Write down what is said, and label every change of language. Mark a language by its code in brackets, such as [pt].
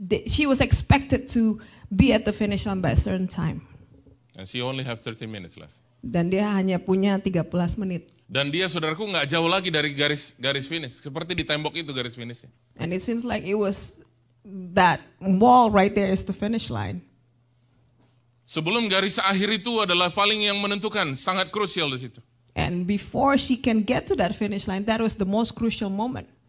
[en] She was expected to be at the finish line by a certain time. And she only have 30 minutes left. [id] Dan dia hanya punya 13 menit. Dan dia, saudaraku, nggak jauh lagi dari garis finish, seperti di tembok itu garis finishnya. [en] And it seems like it was that wall right there is the finish line. [id] Sebelum garis akhir itu adalah paling yang menentukan, sangat krusial di situ. [en] And before she can get to that finish line, that was the most crucial moment.